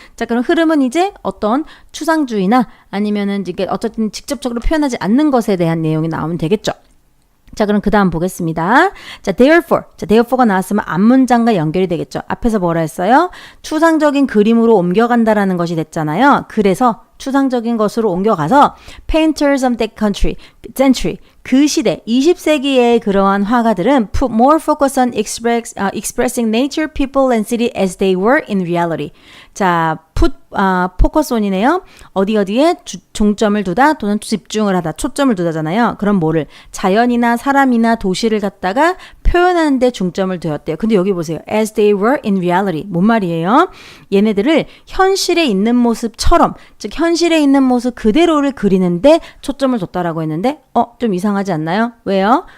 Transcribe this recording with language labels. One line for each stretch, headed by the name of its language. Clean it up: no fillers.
Korean: 자, 그럼 흐름은 이제 어떤 추상주의나 아니면은 이게 어쨌든 직접적으로 표현하지 않는 것에 대한 내용이 나오면 되겠죠. 자, 그럼 그 다음 보겠습니다. 자,
English: therefore
Korean: 가 나왔으면 앞문장과 연결이 되겠죠. 앞에서 뭐라 했어요? 추상적인 그림으로 옮겨간다라는 것이 됐잖아요. 그래서 추상적인 것으로 옮겨가서
English: painters of that century
Korean: 그 시대 20세기의 그러한 화가들은
English: put more focus on expressing nature, people and city as they were in reality.
Korean: 자,
English: focus on
Korean: 이네요. 어디에 중점을 두다 또는 집중을 하다, 초점을 두다잖아요. 그럼 뭐를 자연이나 사람이나 도시를 갖다가 표현하는 데 중점을 두었대요. 근데 여기 보세요.
English: as they were in reality.
Korean: 뭔 말이에요? 얘네들을 현실에 있는 모습처럼, 즉 현실에 있는 모습 그대로를 그리는데 초점을 뒀다라고 했는데 좀 이상하지 않나요? 왜요?